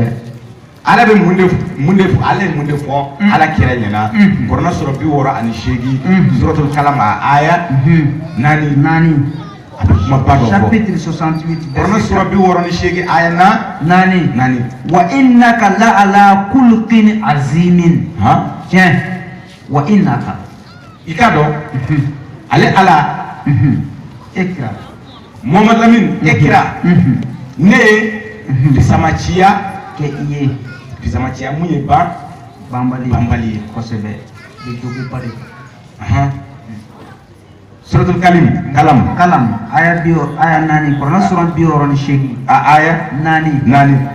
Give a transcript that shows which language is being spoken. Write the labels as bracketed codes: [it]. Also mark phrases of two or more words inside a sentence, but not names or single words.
[bm] ala bɛ mun de ale ye mun de fɔ ala kira ɲɛna Kuranɛ sura 68 suratul Kalam aya 4 a bɛ kuma ba dɔ fɔ chapitre 68 Kuranɛ sura 68 aya 4 [ar] وإنك لعلى خلق عظيم tiɲɛ وإنك [bm] i ka dɔn ale ala ikra Muhammad Lamin ikra ne ye fisamaciya kɛ i ye fisamaciya mun ye ban banbali ye kosɛbɛ bɛ jogoba de suratul kalam aya 4 kuranɛ sura 68 a aya 4